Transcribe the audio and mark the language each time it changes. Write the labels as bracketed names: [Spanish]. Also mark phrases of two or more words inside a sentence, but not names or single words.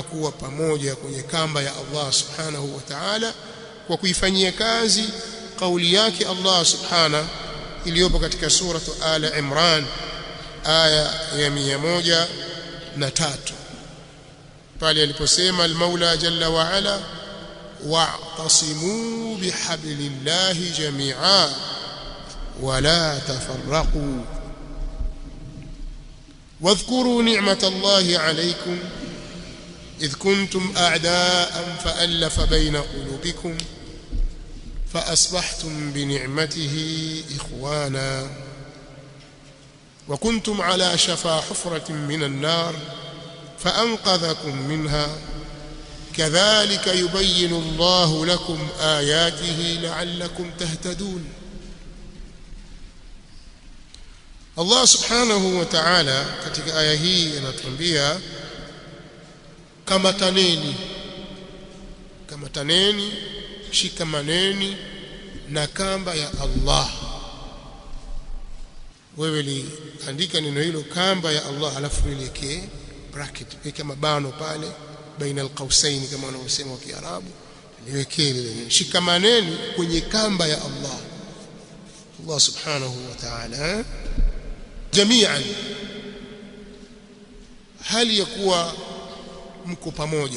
[Swahili] kuwa pamoja kwenye kamba ya [Arabic] الله سبحانه وتعالى, [Swahili] kwa kuifanyia kazi kauli yake [Arabic] الله سبحانه [Swahili] iliyopo katika suratu Ala Imran aya ya 103, pale aliposema [Arabic] المولى جل وعلا واعتصموا بحبل الله جميعا ولا تفرقوا واذكروا نعمت الله عليكم إذ كنتم أعداء فألف بين قلوبكم فأصبحتم بنعمته إخوانا وكنتم على شفا حفرة من النار فأنقذكم منها كذلك يبين الله لكم آياته لعلكم تهتدون. الله سبحانه وتعالى [Swahili] katika aya hii anatuambia kamataneni, shikamaneni na kamba ya Allah. Wewe liandika neno hilo kamba ya Allah, alafu liwekee bracket, weka mabano pale [Arabic] بين القوسين [Swahili] kama wanavyosema wa Kiarabu, liwekee lile shikamaneni kwenye kamba ya Allah, [Arabic] الله سبحانه وتعالى, [Swahili] jami'an, hali ya kuwa mko pamoja.